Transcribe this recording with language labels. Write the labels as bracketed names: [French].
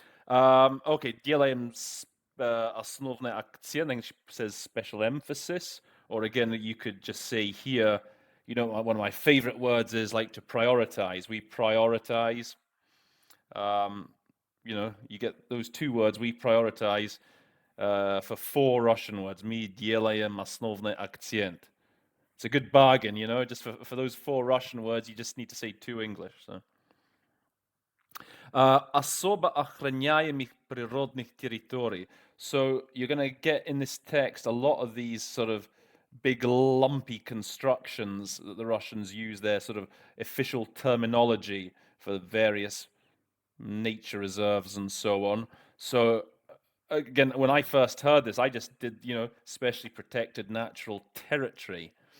[English] Okay, делаем основной акцент, I think she says special emphasis. Or again, you could just say here, one of my favorite words is like to prioritize. We prioritize. You get those two words, we prioritize. for 4 Russian words. [Russian] Мы делаем основной акцент. [English] It's a good bargain, you know, just for those 4 Russian words, you just need to say 2 English. So. [Russian] Особо охраняемых природных территорий. [English] So you're going to get in this text a lot of these sort of big lumpy constructions that the Russians use, their sort of official terminology for various nature reserves and so on. So again, when I first heard this, I just did, you know, specially protected natural territory.